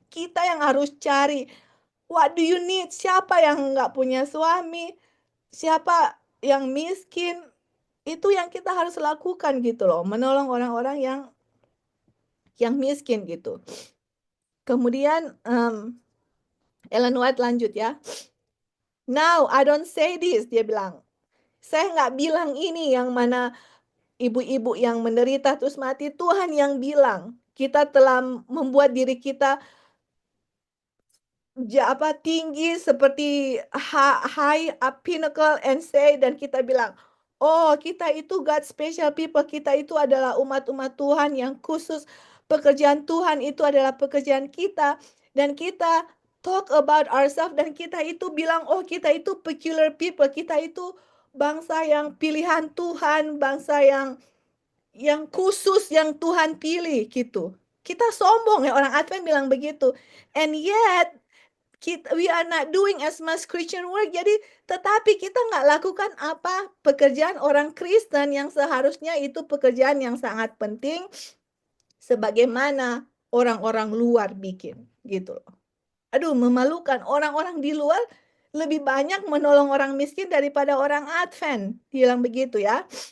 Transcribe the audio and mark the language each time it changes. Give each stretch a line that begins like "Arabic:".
Indonesian: Kita yang harus cari,
English: what do you need?
Indonesian: Siapa yang nggak punya suami? Siapa yang miskin? Itu yang kita harus lakukan gitu loh, menolong orang-orang yang miskin gitu. Kemudian Ellen White lanjut ya.
English: Now I don't say this,
Indonesian: dia bilang. Saya nggak bilang ini yang mana ibu-ibu yang menderita terus mati. Tuhan yang bilang. Kita telah membuat diri kita tinggi seperti
English: high up pinnacle and say,
Indonesian: dan kita bilang, oh kita itu God special people, kita itu adalah umat-umat Tuhan yang khusus, pekerjaan Tuhan itu adalah pekerjaan kita, dan kita
English: talk about ourselves,
Indonesian: dan kita itu bilang, oh kita itu peculiar people, kita itu bangsa yang pilihan Tuhan, bangsa yang khusus yang Tuhan pilih gitu. Kita sombong ya, orang Advent bilang begitu.
English: And yet we are not doing as much Christian work.
Indonesian: Jadi, tetapi kita nggak lakukan apa pekerjaan orang Kristen yang seharusnya itu pekerjaan yang sangat penting, sebagaimana orang-orang luar bikin, gitu loh. Aduh, memalukan. Orang-orang di luar lebih banyak menolong orang miskin daripada orang Advent. Bilang begitu ya.